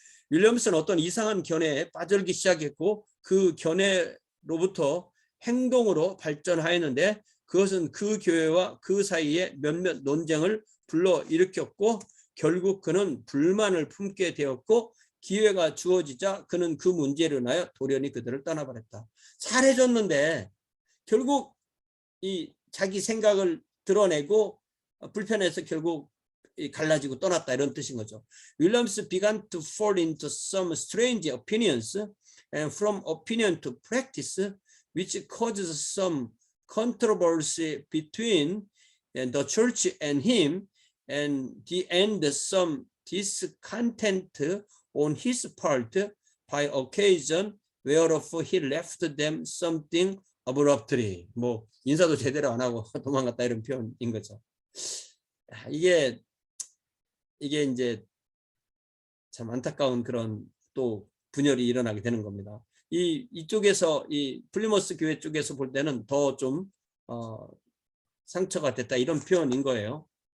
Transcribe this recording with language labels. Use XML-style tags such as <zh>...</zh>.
<ko>윌리엄스는 어떤 이상한 견해에 빠들기 시작했고, 그 견해로부터 행동으로 발전하였는데, 그것은 그 교회와 그 사이에 몇몇 논쟁을 불러일으켰고, 결국 그는 불만을 품게 되었고, 기회가 주어지자 그는 그 문제로 인하여 돌연히 그들을 떠나버렸다. 잘해줬는데 결국 이 자기 생각을 드러내고 불편해서 결국 갈라지고 떠났다, 이런 뜻인 거죠.</ko> <en>Williams began to fall into some strange opinions, and from opinion to practice which causes some controversy between the church and him, and some discontent on his part by occasion, whereof he left them something abruptly.</en> <ko>뭐 인사도 제대로 안 하고 도망갔다 이런 표현인 거죠. 이게 이제 참 안타까운 그런 또 분열이 일어나게 되는 겁니다. 이쪽에서 이 플리머스 교회 쪽에서 볼 때는 더 좀 상처가 됐다 이런 표현인 거예요.</ko>